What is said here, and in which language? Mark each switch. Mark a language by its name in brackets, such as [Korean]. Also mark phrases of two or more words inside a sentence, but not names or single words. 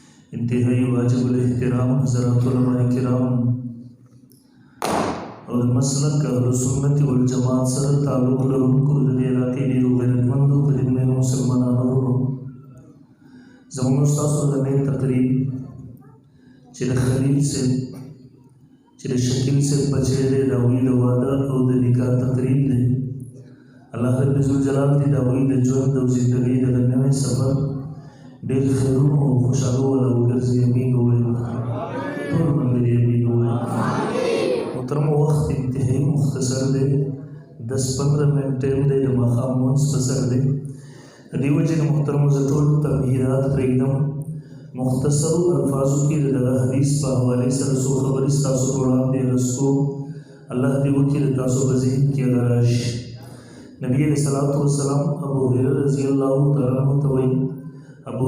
[Pashto] انتہائی واجب الاحترام حضرات علماء کرام اور مسلک اہل سنت والجماعت سره تعلق لرونکو د دې علاقې ډېرو غیرتمندو په دې مېلمنو مسلمانانو ورونو زموږ ستاسو د نن تقریب چې د خلیل صاحب چې د شکیل صاحب بچی دی د هغوی د واده او د نکاح تقریب دی الله رب ذوالجلال دې د هغوی د ژوند او زندګۍ دغه نوی سفر ډېر خیرونو او خوشحالو والا وګرځي امین ووایو ټول ملګري امین ووایو محترم وخت انتہائی مختصر دے 10-15 منٹ ٹائم دے د ماښام لمونځ په سر دی د دې وجې نه محترمو زه ټول تمهیدات پرېږدم مختصرو الفاظو کې د دغه حدیث په حوالې سره څو خبرې ستاسو په وړاندې عرض کوم الله دې وکړي د تاسو په ذهن کې هغه راشي نبی [Arabic] علیہ الصلوۃ والسلام [Pashto] ابو هريره [Arabic] رضی الله تعالی عنہ [Pashto] ته وایي ابو